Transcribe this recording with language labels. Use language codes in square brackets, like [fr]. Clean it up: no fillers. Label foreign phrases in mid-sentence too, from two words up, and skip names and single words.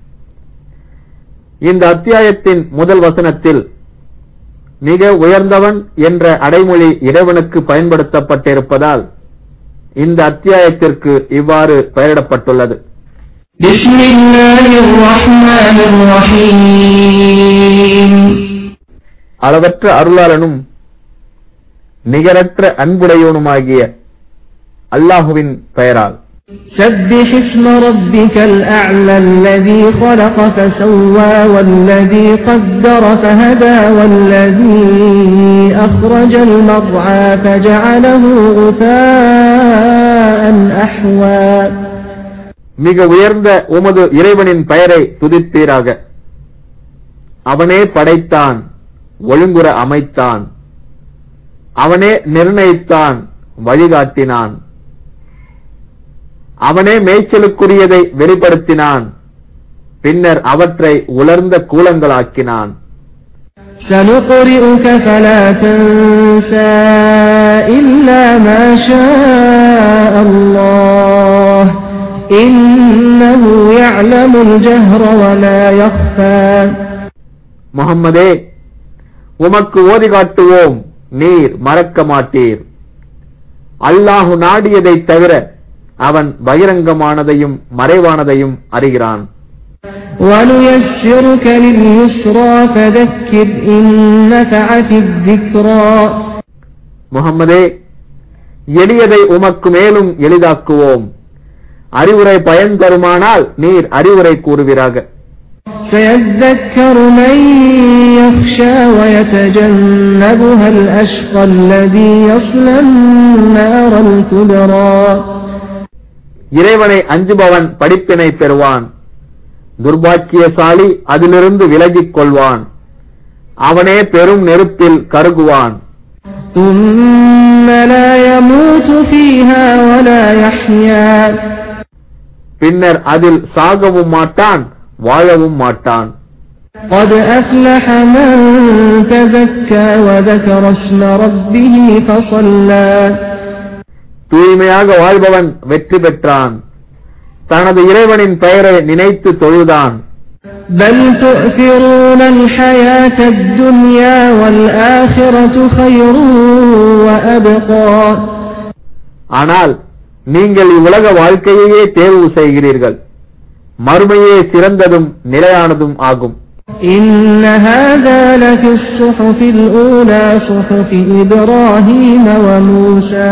[ta] இந்த அத்தியாயத்தின் முதல் வசனத்தில் மிக உயர்ந்தவன் என்ற அடைமொழி இறைவனுக்கு பயன்படுத்தப்பட்டிருப்பதால் இந்த அத்தியாயத்திற்கு இவ்வாறு பெயரிடப்பட்டுள்ளது. [ar] بسم الله الرحمن الرحيم. [ta] அளவற்ற அருளாளனும் நிகரற்ற அன்புடையவனுமாகிய அல்லாஹுவின் பெயரால். [ar] سبح اسم ربك الأعلى الذي خلق فسوى والذي قدر فهدى والذي أخرج المرعى فجعله غثاء أحوى. [ta] மிக உயர்ந்த உமது இறைவனின் பெயரை துதிப்பீராக. அவனே படைத்தான், ஒழுங்குற அமைத்தான், அவனே நிர்ணயித்தான், வழிகாட்டினான், அவனே மேய்ச்சலுக்குரியதை வெளிப்படுத்தினான், பின்னர் அவற்றை உலர்ந்த கூலங்களாக்கினான். [ar] سنقرئك فلا تنسى إلا ما شاء الله إنه يعلم الجهر ولا يخفى. [ta] முஹம்மதே, உமக்கு ஓதி காட்டுவோம், நீர் மறக்க மாட்டீர். அல்லாஹு நாடியதை தவிர அவன் பகிரங்கமானதையும் மறைவானதையும் அறிகிறான். [ar] ونيسرك لليسرى فذكر إن نفعت الذكرى. [ta] முஹம்மதே, எளியதை உமக்கு மேலும் எளிதாக்குவோம். அறிவுரை பயன் தருமானால் நீர் அறிவுரை கூறுவீராக. [ar] سيذكر من يخشى ويتجنبها الأشقى الذي يصلى النار الكبرى. [ta] இறைவனை அஞ்சுபவன் படிப்பினை பெறுவான். துர்பாக்கியசாலி அதிலிருந்து விலகிக் கொள்வான். அவனே பெரும் நெருப்பில் கருகுவான். [ar] ثم لا يموت فيها ولا يحيا. [ta] பின்னர் அதில் சாகவும் மாட்டான், வாழவும் மாட்டான். [ar] قد أفلح من تزكى وذكر اسم ربه فصلى. [ta] தூய்மையாக வாழ்பவன் வெற்றி பெற்றான். தனது இறைவனின் பெயரை நினைத்து தொழுதான். [ar] بل تؤثرون الحياة الدنيا والآخرة خير وأبقى. [ta] ஆனால் நீங்கள் இவ்வுலக வாழ்க்கையையே தேர்வு செய்கிறீர்கள். மறுமையே சிறந்ததும் நிலையானதும் ஆகும். [ar] إن هذا لفي الصحف الأولى صحف إبراهيم وموسى.